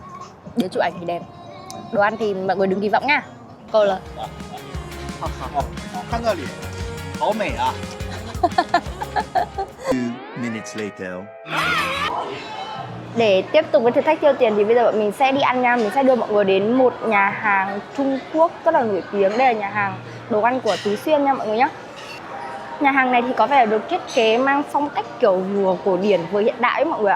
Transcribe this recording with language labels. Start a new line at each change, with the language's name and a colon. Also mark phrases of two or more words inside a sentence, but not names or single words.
Vietnamese: Đến chụp ảnh thì đẹp, đồ ăn thì mọi người đừng kỳ vọng nha. Câu là
Chinese: 看这里，好美啊！
English: 2 minutes later.
Vietnamese: Để tiếp tục với thử thách tiêu tiền thì bây giờ bọn mình sẽ đi ăn nha. Mình sẽ đưa mọi người đến một nhà hàng Trung Quốc rất là nổi tiếng. Đây là nhà hàng đồ ăn của Tứ Xuyên nha mọi người nhé. Nhà hàng này thì có vẻ được thiết kế mang phong cách kiểu vừa cổ điển vừa hiện đại mọi người ạ.